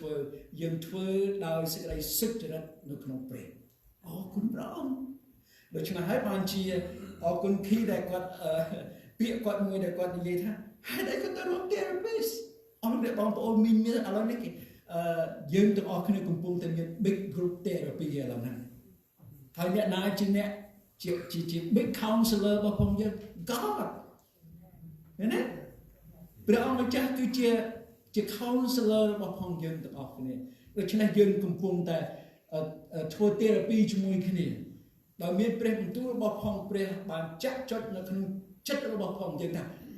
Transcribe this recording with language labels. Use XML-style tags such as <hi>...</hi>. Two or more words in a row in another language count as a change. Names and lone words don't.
<km>ធ្វើដោយសេចក្តីសុចរិតនៅក្នុងព្រះអរគុណព្រះអង្គដូច្នេះហើយបានជាអរគុណគីដែលគាត់ពាក្យគាត់មួយដែលគាត់និយាយថាហើយតែគាត់ទៅរក therapist អរអ្នកបងប្អូនមានឥឡូវនេះគេយើងទាំងអស់គ្នាកំពុងតែមាន</km> <en>big group therapy</en> <km>ឥឡូវហ្នឹងហើយអ្នកណាជាអ្នកជា</km> <en>big counselor</en> <km>របស់ផងយើង God ឃើញទេព្រះអង្គម្ចាស់គឺជា counselor របស់ផងយើងទាំងអស់គ្នាដូច្នេះយើងកំពុងតែធ្វើ therapy ជាមួយគ្នាដោយមានព្រះបន្ទូលរបស់ផងព្រះបានចាក់ចុចនៅក្នុងចិត្តរបស់ផងយើងថា</km>